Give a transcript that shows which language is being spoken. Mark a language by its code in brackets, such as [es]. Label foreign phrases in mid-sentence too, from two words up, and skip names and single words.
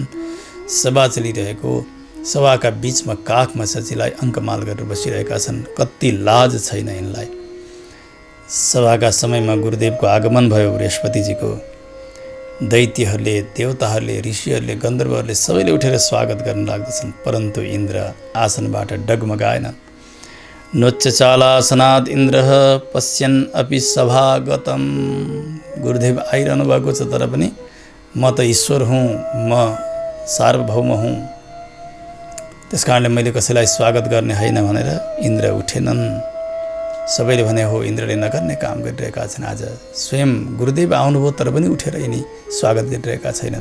[ne] सभा चलिरहेको, सभाका बीचमा काखमा सचीलाई अङ्कमाल गरेर बसिरहेका छन्। कति लाज छैन यिनलाई। सभाका समयमा गुरुदेवको आगमन भयो। बृहस्पतिजीको दैत्यहरूले, देवताहरूले, ऋषिहरूले, गन्धर्वहरूले सबैले उठेर स्वागत गर्न लाग्दछन्, परन्तु इन्द्र आसनबाट डगमगाएन। [sa] नोच्चचालासनाद इन्द्र पश्यन् अपि सभागतम। [ne] गुरुदेव आइरहनु भएको छ, तर पनि म त ईश्वर हुँ, म सार्वभौम हुँ, त्यस कारणले मैले कसैलाई स्वागत गर्ने होइन भनेर इन्द्र उठेनन्। सबैले भने हो इन्द्रले नगर्ने काम गरिरहेका छन्। आज स्वयं गुरुदेव आउनुभयो, तर पनि उठेर यिनी स्वागत गरिरहेका छैनन्।